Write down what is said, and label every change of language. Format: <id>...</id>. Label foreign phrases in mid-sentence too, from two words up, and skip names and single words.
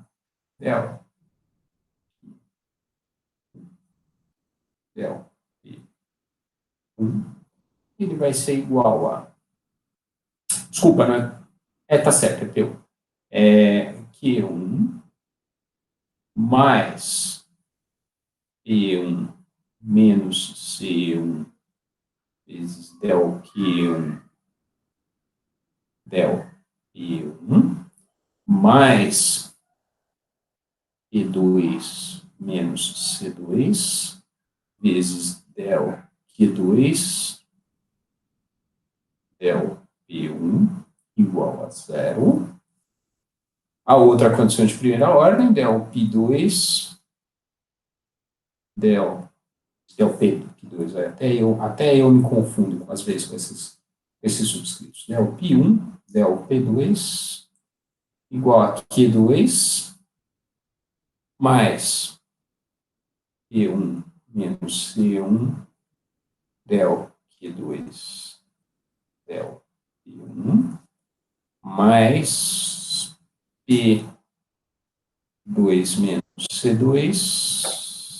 <pt>Del P1, ele vai ser igual a Desculpa, né? Tá certo, é P1. Q1 mais P1 menos C1 vezes del Q1 del P1 mais P2 menos C2 vezes del Q2 del P1 igual a zero. A outra condição de primeira ordem, del P2, del P2, até eu me confundo, às vezes, com esses subscritos. Del P1, del P2, igual a Q2, mais P1 menos C1, del Q2, del P1, mais P2 menos C2,</pt>